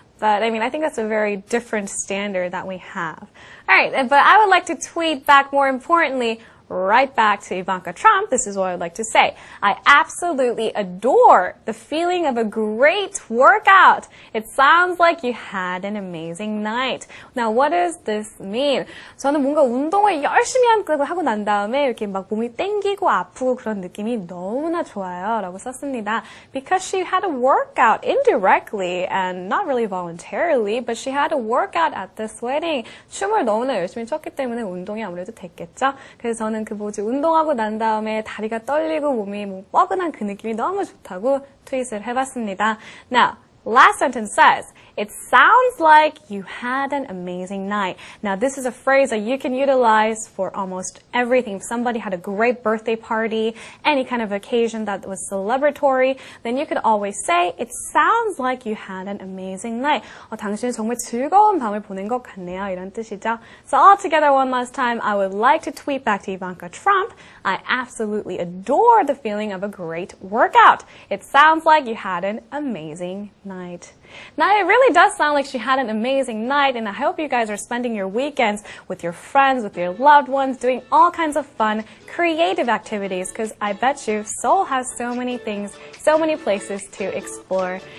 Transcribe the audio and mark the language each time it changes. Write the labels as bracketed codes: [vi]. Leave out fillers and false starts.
[en] But I mean, I think that's a very different standard that we have. All right, but I would like to tweet back, more importantly, right back to Ivanka Trump. This is what I would like to say. I absolutely adore the feeling of a great workout. It sounds like you had an amazing night. Now, what does this mean? [ko] 저는 뭔가 운동을 열심히 하고 난 다음에 이렇게 막 몸이 땡기고 아프고 그런 느낌이 너무나 좋아요. 라고 썼습니다. [en] Because she had a workout indirectly and not really voluntarily, but she had a workout at this wedding. [ko] 춤을 너무나 열심히 췄기 때문에 운동이 아무래도 됐겠죠. 그래서 저는 운동하고 난 다음에 다리가 떨리고 몸이 뻐근한 그 느낌이 너무 좋다고 트윗을 해봤습니다. Now, [en] Last sentence says, it sounds like you had an amazing night. Now, this is a phrase that you can utilize for almost everything. If somebody had a great birthday party, any kind of occasion that was celebratory, then you could always say, it sounds like you had an amazing night. [ko] 당신이 정말 즐거운 밤을 보낸 것 같네요. 이런 뜻이죠. [en] So all together one last time, I would like to tweet back to Ivanka Trump. I absolutely adore the feeling of a great workout. It sounds like you had an amazing night. Now, it really does sound like she had an amazing night, and I hope you guys are spending your weekends with your friends, with your loved ones, doing all kinds of fun, creative activities, because I bet you Seoul has so many things, so many places to explore.